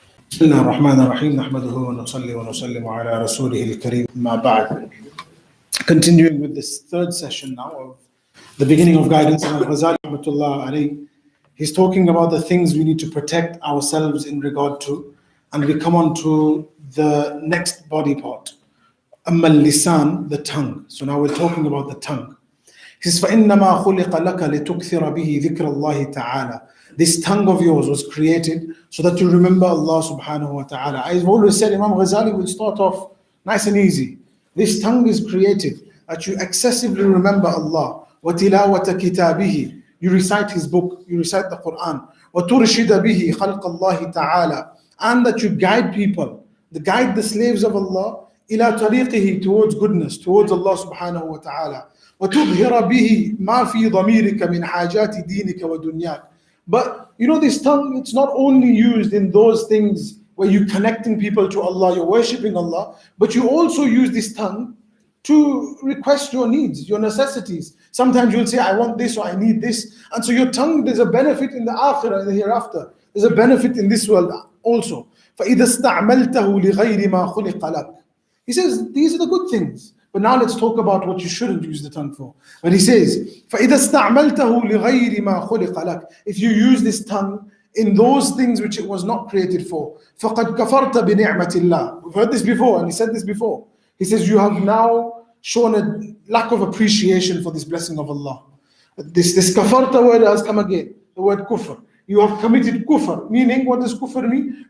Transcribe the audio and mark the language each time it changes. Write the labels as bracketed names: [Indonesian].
[Arabic] بسم الله الرحمن الرحيم نحمده ونصلي ونسلم على رسوله الكريم ما بعد. [English] Continuing with this third session now of the beginning of guidance, Imam Ghazali rahmatullah alayhi, he's talking about the things we need to protect ourselves in regard to, and we come on to the next body part, Amma lisan, the tongue. So now we're talking about the tongue. He says, [Arabic] فَإِنَّمَا خُلِقَ لَكَ لِتُكْثِرَ بِهِ ذِكْرَ اللَّهِ تَعَالَى. [English] This tongue of yours was created so that you remember Allah subhanahu wa ta'ala. I've always said Imam Ghazali will start off nice and easy. This tongue is created that you excessively remember Allah. [Arabic] وَتِلَاوَةَ كِتَابِهِ. [English] You recite His book, you recite the Quran. [Arabic] وَتُرْشِدَ بِهِ خَلْقَ اللَّهِ تَعَالَى. [English] And that you guide people, guide the slaves of Allah, [Arabic] إِلَى طَرِيقِهِ, [English] towards goodness, towards Allah subhanahu wa ta'ala. [Arabic] وَتُظْهِرَ بِهِ مَا فِي ضَمِيرِكَ مِنْ حَاجَاتِ دِينِكَ وَدُنْيَاكَ. [English] But you know, this tongue, it's not only used in those things where you're connecting people to Allah, you're worshipping Allah, but you also use this tongue to request your needs, your necessities. Sometimes you'll say, I want this or I need this. And so your tongue, there's a benefit in the akhirah, in the hereafter. There's a benefit in this world also. [Arabic] فَإِذَا اسْتَعْمَلْتَهُ لِغَيْرِ مَا خُلِقَ لَكَ. [English] He says, these are the good things. But now let's talk about what you shouldn't use the tongue for. But he says, [Arabic] فَإِذَا اسْتَعْمَلْتَهُ لِغَيْرِ مَا خُلِقَ لَكَ. [English] If you use this tongue in those things which it was not created for, [Arabic] فَقَدْ كَفَرْتَ بِنِعْمَةِ اللَّهِ. [English] We've heard this before, and he said this before. He says, you have now shown a lack of appreciation for this blessing of Allah. This kafarta word has come again, the word kufr. You have committed kufr, meaning, what does kufr mean?